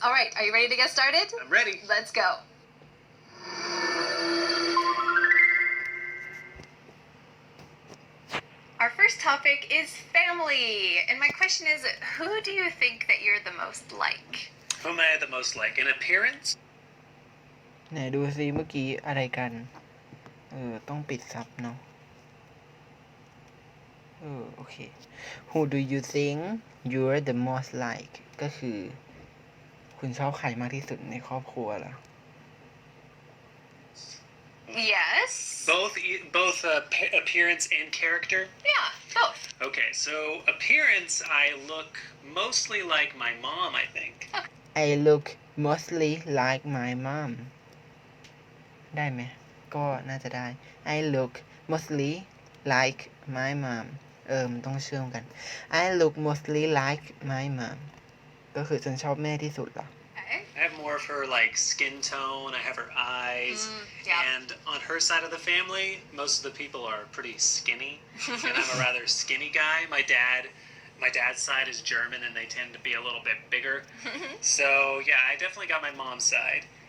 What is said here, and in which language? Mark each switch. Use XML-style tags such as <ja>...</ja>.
<en>All right. Are you ready to get started? I'm ready. Let's go. Our first topic is family. And my question is, who do you think that you're the most like? Who am I the most like? In appearance?</en> <th>ไหนดูซิเมื่อกี้อะไรกันต้องปิดซับเนาะโอเค</th> <en>Who do you think you're the most like</en> <th>ก็คือคุณชอบใครมากที่สุดในครอบครัวล่ะ</th> <en>Yes. Both appearance and character? Yeah, both. Okay, so appearance, I look mostly like my mom, I think. I look mostly like my mom</en> <th>ได้ไหมก็น่าจะได้</th> <en>I look mostly like my mom</en> <th>มันต้องเชื่อมกัน</th> <en>I look mostly like my mom</en> <th>ก็คือฉันชอบแม่ที่สุดเหรอ</th> <en>Okay. I have more of her like skin tone, I have her eyes, yeah. and on her side of the family, most of the people are pretty skinny, and I'm a rather skinny guy. My dad's side is German, and they tend to be a little bit bigger. So yeah, I definitely got my mom's side.</en>